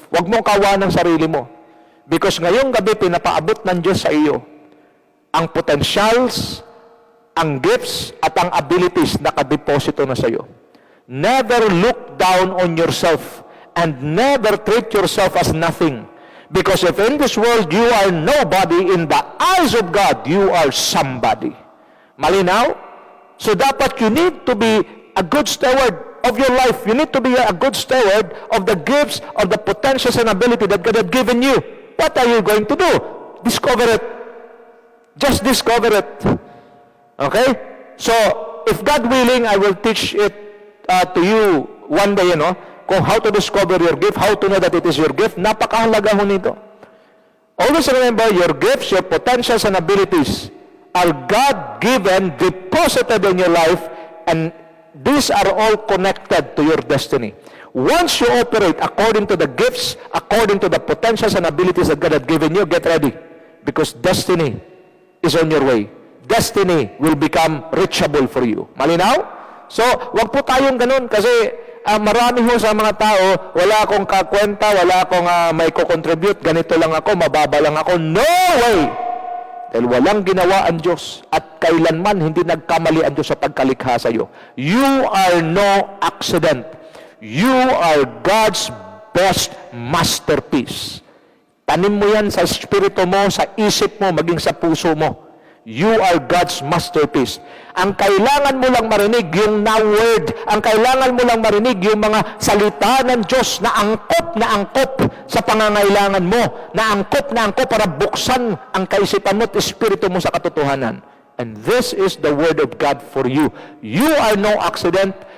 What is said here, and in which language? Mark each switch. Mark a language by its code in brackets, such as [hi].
[tl] Huwag mo kawa ng sarili mo. Because ngayong gabi, pinapaabot ng Diyos sa iyo ang potentials, ang gifts, at ang abilities na kadeposito na sa iyo. [en] Never look down on yourself and never treat yourself as nothing. Because if in this world you are nobody, in the eyes of God, you are somebody. [tl] Malinaw? [en] So dapat you need to be a good steward of your life. You need to be a good steward of the gifts, of the potentials and ability that God has given you. What are you going to do? Discover it. Just discover it. Okay? So, if God willing, I will teach it to you one day, kung how to discover your gift, how to know that it is your gift. [tl] Napakahalaga ho nito. [en] Always remember, your gifts, your potentials and abilities are God-given, deposited in your life, and these are all connected to your destiny. Once you operate according to the gifts, according to the potentials and abilities that God has given you, get ready. Because destiny is on your way. Destiny will become reachable for you. [tl] Malinaw? So, wag po tayong ganun kasi marami ho sa mga tao, wala akong kakwenta, wala akong may ko-contribute, ganito lang ako, mababa lang ako. [en] No way! [tl] Dahil walang ginawa ang Diyos at kailanman hindi nagkamali ang Diyos sa pagkalikha sa iyo. [en] You are no accident. You are God's best masterpiece. [tl] Tanim mo yan sa espiritu mo, sa isip mo, maging sa puso mo. [en] You are God's masterpiece. [tl] Ang kailangan mo lang marinig yung now word. Ang kailangan mo lang marinig yung mga salita ng Diyos na angkop sa pangangailangan mo. Na angkop para buksan ang kaisipan mo at espiritu mo sa katotohanan. [en] And this is the word of God for you. You are no accident.